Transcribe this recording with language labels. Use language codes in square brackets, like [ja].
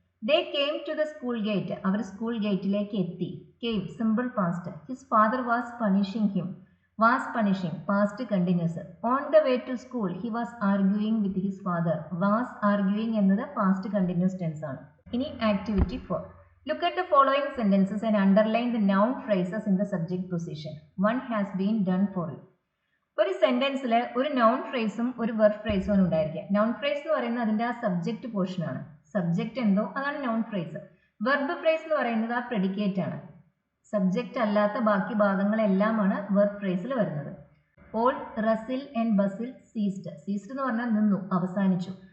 [en] They came to the school gate. [ml] Our school ഗേറ്റിലേക്ക് എത്തി. [en] Came simple past. His father was punishing him. Was punishing past continuous. On the way to school he was arguing with his father. Was arguing എന്നത് past continuous tense ആണ്. [ml] ഇനി activity 4. [en] Look at the following sentences and underline the noun phrases in the subject position. One has been done for you. [ml] ഒരു സെന്റൻസിൽ ഒരു noun ഫ്രേസും ഒരു verb ഫ്രേസും ആണ് ഉണ്ടായിരിക്കുക. Noun phrase എന്ന് പറയുന്നത് അതിൻ്റെ ആ സബ്ജക്റ്റ് പോർഷൻ ആണ്. സബ്ജക്റ്റ് എന്തോ അതാണ് നൗൺ ഫ്രേസ്. വെർബ് ഫ്രേസ് എന്ന് പറയുന്നത് ആ പ്രെഡിക്കേറ്റ് ആണ്. സബ്ജക്റ്റ് അല്ലാത്ത ബാക്കി ഭാഗങ്ങളെല്ലാമാണ് വെർബ് ഫ്രേസിൽ വരുന്നത്. [en] All rustle and bustle ceased. Ceased [ml] എന്ന് പറഞ്ഞാൽ നിന്നു, അവസാനിച്ചു.